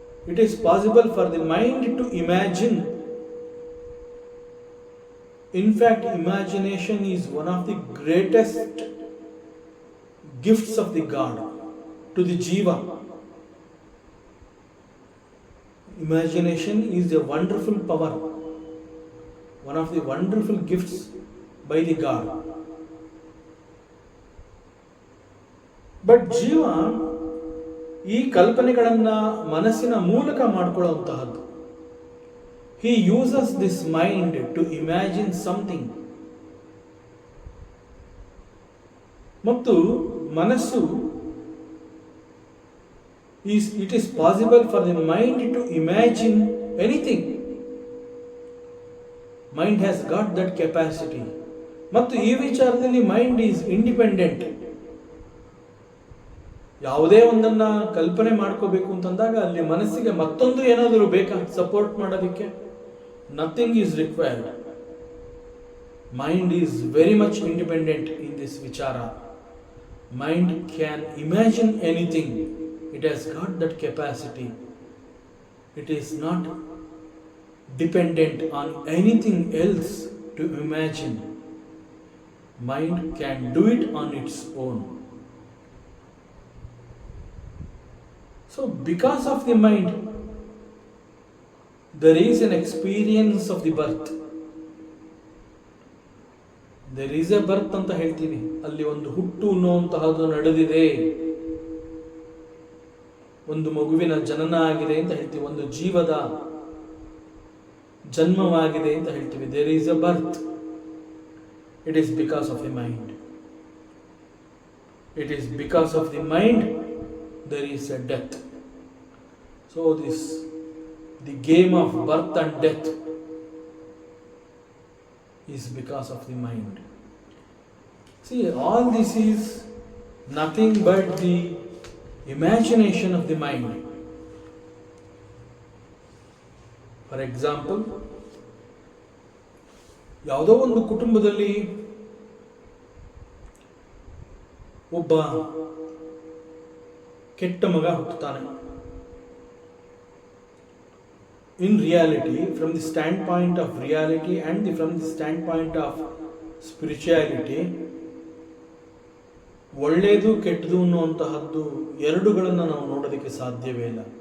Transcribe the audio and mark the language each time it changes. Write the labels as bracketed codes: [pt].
[en] It is possible for the mind to imagine. In fact imagination is one of the greatest gifts of the god to the ಜೀವ. Imagination is a wonderful power, one of the wonderful gifts by the God. [kn] But ಜೀವ ಈ ಕಲ್ಪನೆಗಳನ್ನು ಮನಸ್ಸಿನ ಮೂಲಕ ಮಾಡಿಕೊಳ್ಳುವಂತಹದ್ದು. [en] He uses this mind to imagine something. [kn] ಮತ್ತು ಮನಸ್ಸು [en] it is possible for the mind to imagine anything. Mind has got that capacity. [kn] ಮತ್ತು ಈ ವಿಚಾರದಲ್ಲಿ [en] Mind is independent. [kn] ಯಾವುದೇ ಒಂದನ್ನು ಕಲ್ಪನೆ ಮಾಡ್ಕೋಬೇಕು ಅಂತಂದಾಗ ಅಲ್ಲಿ ಮನಸ್ಸಿಗೆ ಮತ್ತೊಂದು ಏನಾದರೂ ಬೇಕಾ ಸಪೋರ್ಟ್ ಮಾಡೋದಕ್ಕೆ? [en] Nothing is required. Mind is very much independent in this ವಿಚಾರ. Mind can imagine anything. It has got that capacity. It is not dependent on anything else to imagine. Mind can do it on its own. So because of the mind, there is an experience of the birth. There is a birth [kn] ಅಂತ ಹೇಳ್ತೀವಿ. ಅಲ್ಲಿ ಒಂದು ಹುಟ್ಟು ಅನ್ನುವಂತಹದ್ದು ನಡೆದಿದೆ. ಒಂದು ಮಗುವಿನ ಜನನ ಆಗಿದೆ ಅಂತ ಹೇಳ್ತೀವಿ. ಒಂದು ಜೀವದ ಜನ್ಮವಾಗಿದೆ ಅಂತ ಹೇಳ್ತೀವಿ. [en] There is a birth. It is because of the mind. It is because of the mind there is a death. So the game of birth and death is because of the mind. See all this is nothing but the imagination of the mind. For example, [kn] ಯಾವುದೋ ಒಂದು ಕುಟುಂಬದಲ್ಲಿ ಒಬ್ಬ ಕೆಟ್ಟ ಮಗ ಹುಟ್ಟುತ್ತಾನೆ. [en] In reality, from the standpoint of reality and from the standpoint of spirituality, [kn] ಒಳ್ಳೆಯದು ಕೆಟ್ಟದು ಅನ್ನುವಂತಹದ್ದು ಎರಡುಗಳನ್ನು ನಾವು ನೋಡೋದಕ್ಕೆ ಸಾಧ್ಯವೇ ಇಲ್ಲ.